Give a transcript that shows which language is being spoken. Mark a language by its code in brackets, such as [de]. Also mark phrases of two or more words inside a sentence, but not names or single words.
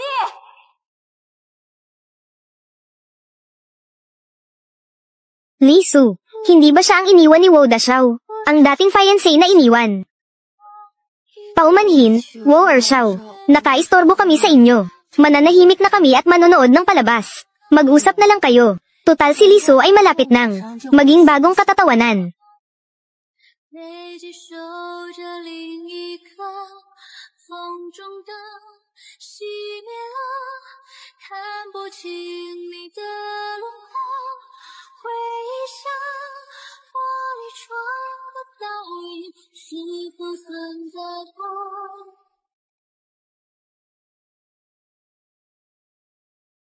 [tl] Lisu, hindi ba siya ang iniwan ni Wo Dashaw? Ang dating fiancé na iniwan. Paumanhin, Wo Ershaw. Nakaistorbo kami sa inyo. Mananahimik na kami at manonood ng palabas. Mag-usap na lang kayo. Tutal si Lisu ay malapit nang maging bagong katatawanan. [zh] 背脊守着另一颗风中的熄灭了，看不清你的轮廓，回忆像玻璃窗的倒影，是否存在过？